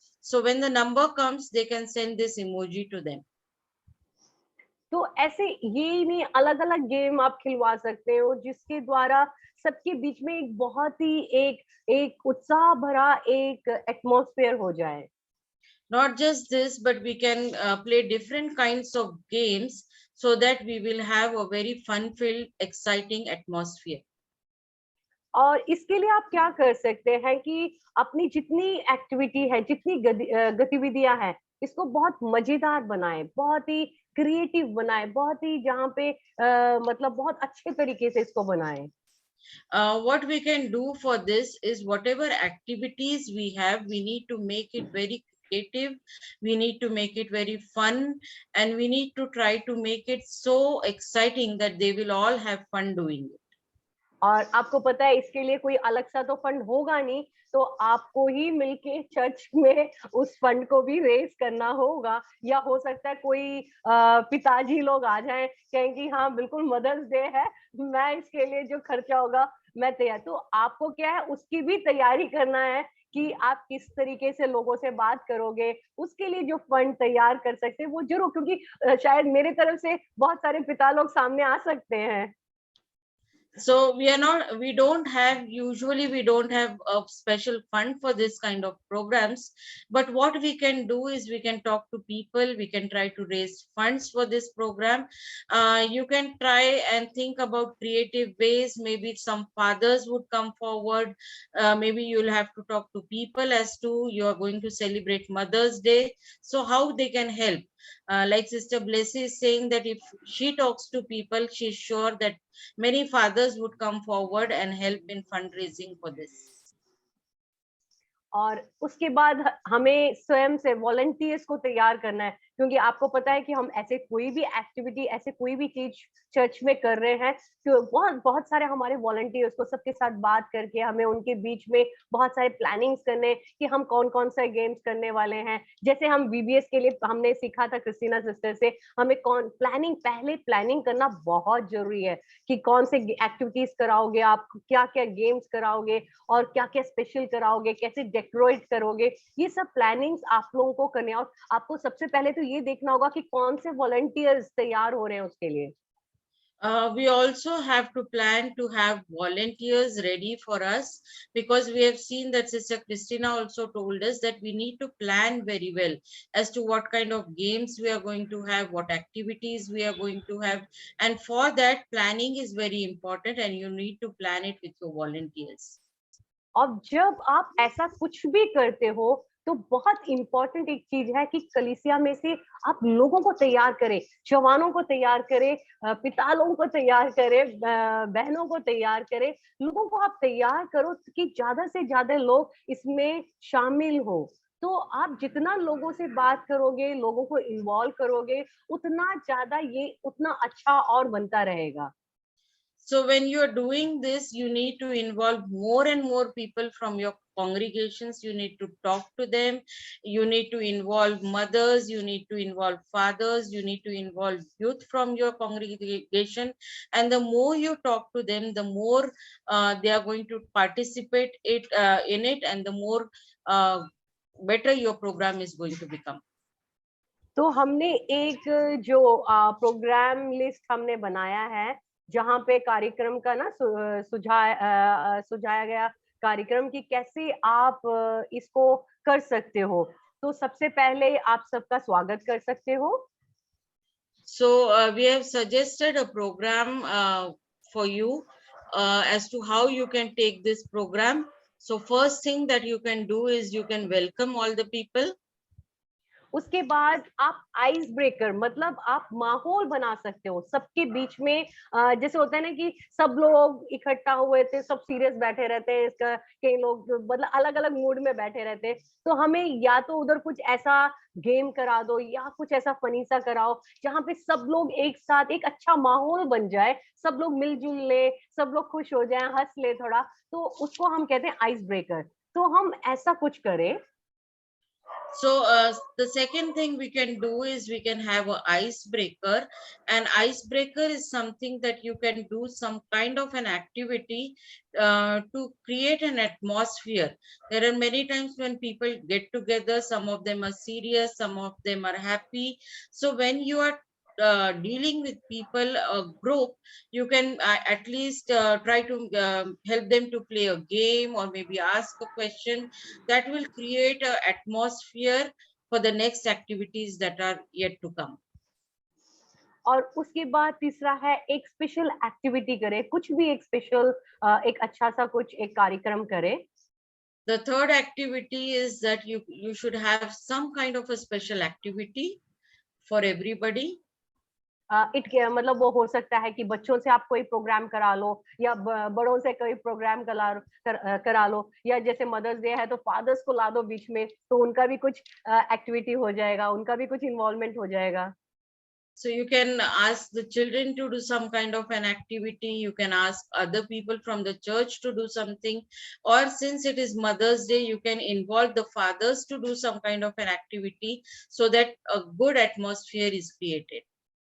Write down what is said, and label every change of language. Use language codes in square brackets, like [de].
[en] So when the number comes, they can send this emoji to them. [hi] तो ऐसे ये नहीं, अलग-अलग गेम आप खिलवा सकते हो, जिसके द्वारा सबके बीच में एक बहुत ही एक उत्साह भरा एक एटमॉस्फेयर हो जाए। [en] Not just this, but we can play different kinds of games so that we will have a very fun-filled, exciting atmosphere. [hi] और इसके लिए आप क्या कर सकते हैं कि अपनी जितनी एक्टिविटी है, जितनी गतिविधियां हैं, इसको बहुत मजेदार बनाएं, बहुत ही क्रिएटिव बनाएं, बहुत ही जहाँ पे मतलब बहुत अच्छे तरीके से इसको बनाएं। [en] What we can do for this is whatever activities we have, we need to make it very creative, we need to make it very fun, and we need to try to make it so exciting that they will all have fun doing it. [hi] और आपको पता है, इसके लिए कोई अलग सा तो फंड होगा नहीं, तो आपको ही मिलके चर्च में उस फंड को भी रेज करना होगा, या हो सकता है कोई पिताजी लोग आ जाएं, कहें कि हाँ बिल्कुल मदर्स डे है, मैं इसके लिए जो खर्चा होगा मैं तैयार। तो आपको क्या है, उसकी भी तैयारी करना है कि आप किस तरीके से लोगों से बात करोगे, उसके लिए जो फंड तैयार कर सकते हैं वो जरूर, क्योंकि शायद मेरे तरफ से बहुत सारे पिता लोग सामने आ सकते हैं। [en] So usually we don't have a special fund for this kind of programs, but what we can do is we can talk to people, we can try to raise funds for this program. You can try and think about creative ways. Maybe some fathers would come forward. Maybe you'll have to talk to people as to you are going to celebrate Mother's Day, so how they can help. Like Sister Blessy is saying that if she talks to people, she's sure that many fathers would come forward and help in fundraising for this. [hi] और उसके बाद हमें स्वयं से volunteers को तैयार करना है, क्योंकि आपको पता है कि हम ऐसे कोई भी एक्टिविटी, ऐसे कोई भी चीज चर्च में कर रहे हैं, तो बहुत बहुत सारे हमारे वॉलंटियर्स को सबके साथ बात करके हमें उनके बीच में बहुत सारे प्लानिंग्स करने कि हम कौन कौन सा गेम्स करने वाले हैं। जैसे हम वीबीएस के लिए हमने सीखा था क्रिस्टीना सिस्टर से, हमें कौन प्लानिंग, पहले प्लानिंग करना बहुत जरूरी है कि कौन से एक्टिविटीज कराओगे आप, क्या क्या गेम्स कराओगे और क्या क्या स्पेशल कराओगे, कैसे डेकोरेट करोगे, ये सब प्लानिंग्स आप लोगों को करने। और आपको सबसे पहले तो ये देखना होगा कि कौन से वॉलंटियर्स तैयार हो रहे हैं उसके लिए। [en] We also have to plan to have volunteers ready for us, because we have seen that Sister Christina also told us that we need to plan very well as to what kind of games we are going to have, what activities we are going to have. And for that, planning is very important, and you need to plan it with your volunteers. [hi] और जब आप ऐसा कुछ भी करते हो तो बहुत इंपॉर्टेंट एक चीज है कि कलीसिया में से आप लोगों को तैयार करें, जवानों को तैयार करें, पिता लोगों को तैयार करें, बहनों को तैयार करें, लोगों को आप तैयार करो कि ज्यादा से ज्यादा लोग इसमें शामिल हो। तो आप जितना लोगों से बात करोगे, लोगों को इन्वॉल्व करोगे, उतना ज्यादा ये उतना अच्छा और बनता रहेगा। [en] So when you are doing this, you need to involve more and more people from your congregations. You need to talk to them. You need to involve mothers. You need to involve fathers. You need to involve youth from your congregation. And the more you talk to them, the more they are going to participate in it, and the more better your program is going to become. [hi] तो हमने एक जो programme list हमने बनाया है, जहाँ पे कार्यक्रम का ना सुझाया गया कार्यक्रम कि कैसे आप इसको कर सकते हो। तो सबसे पहले आप सबका स्वागत कर सकते हो। [en] So we have suggested a program for you as to how you can take this program. So first thing that you can do is you can welcome all the people. [hi] उसके बाद आप आइस ब्रेकर, मतलब आप माहौल बना सकते हो सबके बीच में। जैसे होता है ना कि सब लोग इकट्ठा हुए थे, सब सीरियस बैठे रहते हैं, इसका कई लोग मतलब अलग अलग मूड में बैठे रहते हैं। तो हमें या तो उधर कुछ ऐसा गेम करा दो या कुछ ऐसा फनी सा कराओ जहाँ पे सब लोग एक साथ, एक अच्छा माहौल बन जाए, सब लोग मिलजुल ले, सब लोग खुश हो जाए, हंस ले थोड़ा। तो उसको हम कहते हैं आइस ब्रेकर। तो हम ऐसा कुछ करें। [en] So the second thing we can do is we can have an icebreaker. An icebreaker is something that you can do some kind of an activity to create an atmosphere. There are many times when people get together, some of them are serious, some of them are happy. So when you are dealing with people, a group, you can at least try to help them to play a game or maybe ask a question that will create an atmosphere for the next activities that are yet to come. [hi] और उसके बाद तीसरा है एक special activity करें, कुछ भी एक स्पेशल, एक अच्छा सा कुछ एक कार्यक्रम करें। [en] The third activity is that you should have some kind of a special activity for everybody. [hi] मतलब वो हो सकता है कि बच्चों से आप कोई प्रोग्राम करा लो, या बड़ों से कोई प्रोग्राम करा लो, या जैसे मदर्स डे है तो फादर्स को ला दो बीच में, तो उनका भी कुछ एक्टिविटी हो जाएगा, उनका भी कुछ इन्वॉल्वमेंट हो जाएगा। [en] So you can ask the children to do some kind of an activity. You can ask other people from the church to do something. Or since it is Mother's Day, you can involve the fathers to do some kind of an activity so that a good atmosphere is created.